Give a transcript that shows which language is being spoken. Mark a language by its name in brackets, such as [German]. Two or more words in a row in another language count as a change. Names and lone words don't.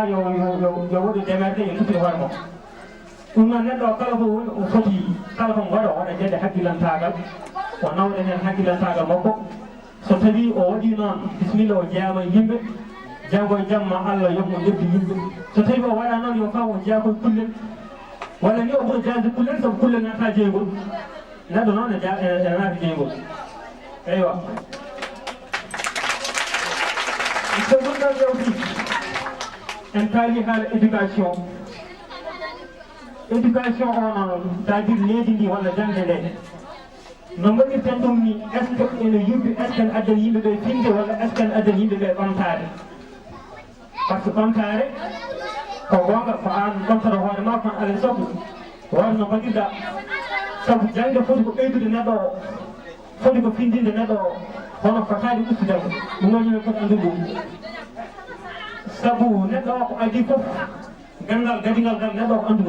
[Fula] yo waɗu démerde yo tuppide hoore makko ɗum noon neɗɗo o kala ko woni o foti kala ko waɗa o waɗa gueɗe haqqillantagal o nawɗa hen haqqillantagal makko so tawi o waɗi noon bisimilla o jeeyama yimɓe janggo e jamma Allah yoɓmo ƴebdi yimɓe so tawi o waɗa noon yo faam o jeeya koye kullel walla ni o ɓuura jeyde kullel sabu kullel nata jeygol neɗɗo noon ene naati jeygol eywa so gonɗon yewti en kaali haala éducation o noon [French] c'est à dire [Fula] leydi ndi walla jangde nde no mbaɗirten ɗum ni [French] est ce [Fula] que ene yubbi [French] est ce que [Fula] ne addani yimɓe ɓe finde walla [French] est ce que [Fula] ne addani yimɓe ɓe ɓamtade [French] par ce que [Fula] ɓamtare ko gonga ko an ɓamtata hoore ma kono alay saago wawno mbaɗirɗa sabu jangde foti ko ɓeydude neɗɗo o foti ko findinde neɗɗo o hono fotani ustudemo ɗum noon yimɓe foti andude ɗum sabu neɗɗo o ko adi foof gandal gadingal ngal neɗɗo o ko andude